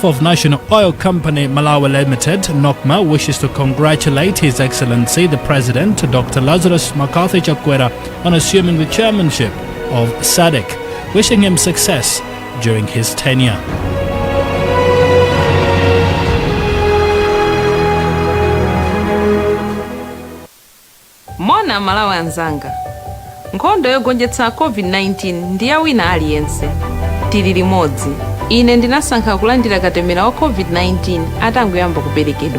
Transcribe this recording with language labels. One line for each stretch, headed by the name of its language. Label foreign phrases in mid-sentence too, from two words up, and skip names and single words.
English: of National Oil Company Malawi Limited, NOCMA, wishes to congratulate His Excellency the President, Dr. Lazarus McCarthy Chakwera, on assuming the chairmanship of SADC, wishing him success during his tenure.
Nyanja: Mona Malawi anzanga, nkhondo yogonjetsa COVID-19 ndiye wina aliyense. Tili limodzi. Ine ndinasankha kulandira katemera wa COVID-19 atangoyamba kuperekedwa.